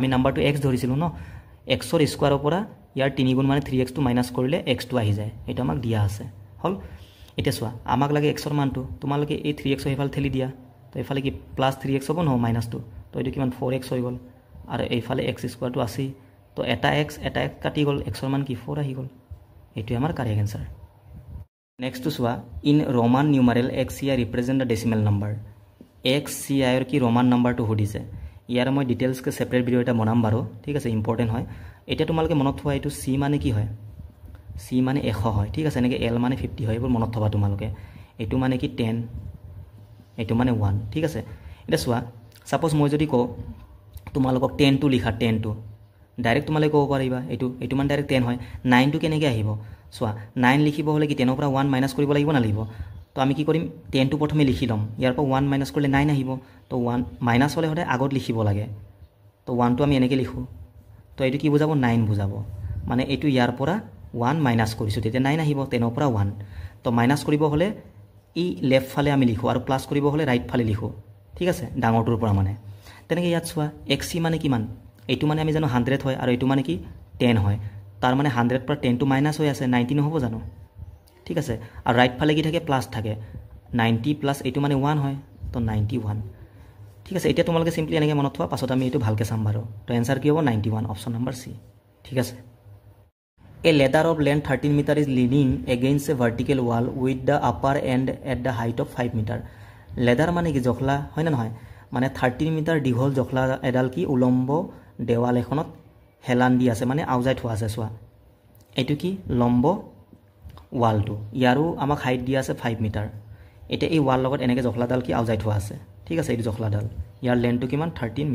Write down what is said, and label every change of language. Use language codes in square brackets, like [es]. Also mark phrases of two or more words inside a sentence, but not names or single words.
[as] নাম্বাৰটো x ধৰিছিলো ন x ৰ স্কয়াৰৰ পৰা ইয়াৰ 3 গুণ মানে 3x টো মাইনাস কৰিলে x টো আহি যায় এটা আমাক দিয়া আছে হল এটা চোৱা আমাক লাগে x ৰ মানটো তোমালোকে এই 3x হেফাল ঠেলি দিয়া তো এফালে কি প্লাস 3x হ'ব ন মাইনাস 2 তো এটো কিমান 4x হৈ গল আৰু এইফালে x স্কয়াৰ টো আছে তো এটা x কাটি গল x ৰ মান কি 4 আহি গল এটো আমাৰ [en] correct answer [as] নেক্সট টু চোৱা [en] in roman numeral xci represent the decimal number xci [as] এর কি roman নাম্বাৰটো হদিছে ইয়াৰ মই ডিটেইলস কে সেপাৰেট ভিডিও এটা বনাম বাৰো ঠিক আছে ইম্পৰ্টেন্ট হয় এটা তোমালোকে মনত থোৱা এটো c মানে কি হয় c মানে 100 হয় ঠিক আছে নেকি l মানে 50 হয় এবোৰ মনত থবা তোমালোকে এটো মানে কি 10 এটো মানে 1 ঠিক আছে এটা চোৱা সাপোজ মই যদি কও তোমালোকক 10 টু লিখা 10 টু ডাইৰেক্ট তোমালোকে ক'ব পাৰিবা এটো মানে ডাইৰেক্ট 10 হয় 9 টু কেনেকৈ আহিব চোৱা 9 লিখিব হলে কি 10 ৰ পৰা 1 মাইনাস কৰিব লাগিব না লাগিব তো আমি কি কৰিম 10 টু প্ৰথমে লিখি লম ইয়াৰ পৰা 1 মাইনাস কৰিলে 9 আহিব তো 1 মাইনাস হলে হতে আগত লিখিব লাগে তো 1 টু আমি এনেকৈ লিখো তো এটো কি বুজাব 9 বুজাব মানে এটো ইয়াৰ পৰা 1 মাইনাস কৰিছো তেতিয়া 9 আহিব 10 ৰ পৰা 1 তো মাইনাস কৰিব হলে এই লেফ্ট ফালে আমি লিখোঁ আৰু প্লাছ কৰিব হ'লে ৰাইট ফালে লিখোঁ ঠিক আছে ডাঙৰটোৰ পৰা মানে তেনেকৈ ইয়াত চোৱা XC মানে কিমান এইটো মানে আমি জানো 100 হয় আৰু এইটো মানে কি 10 হয় তাৰ মানে 100 পৰা 10 টো মাইনাছ হৈ আছে 90 নহ'ব জানো ঠিক আছে আৰু ৰাইট ফালে কি থাকে প্লাছ থাকে 90 প্লাছ এইটো মানে 1 হয় তো 91 ঠিক আছে এতিয়া তোমালোকে সিম্পলি এনেকৈ মনত থোৱা পাছত আমি এইটো ভালকৈ চাম বাৰু তো এনসাৰ কি হ'ব 91 [en] option number [as] C ঠিক আছে [en] A ladder of length 13 meter is leaning against a vertical wall with the upper end at the height of 5 meter ladder [as] মানে কি জখলা হয় না নহয় মানে 13 মিটাৰ দীঘল জখলা এডাল কি উলম্ব দেৱাল এখনত হেলান দি আছে মানে আউজাই থোৱা আছে চোৱা এইটো কি লম্ব ওয়ালটো ইয়াৰো আমাক হাইট দিয়া আছে 5 মিটাৰ এটা এই ওয়াল লগত এনেকৈ জখলাডাল কি আউজাই থোৱা আছে ঠিক আছে এই জখলাডাল ইয়াৰ লেন্থটো কিমান 13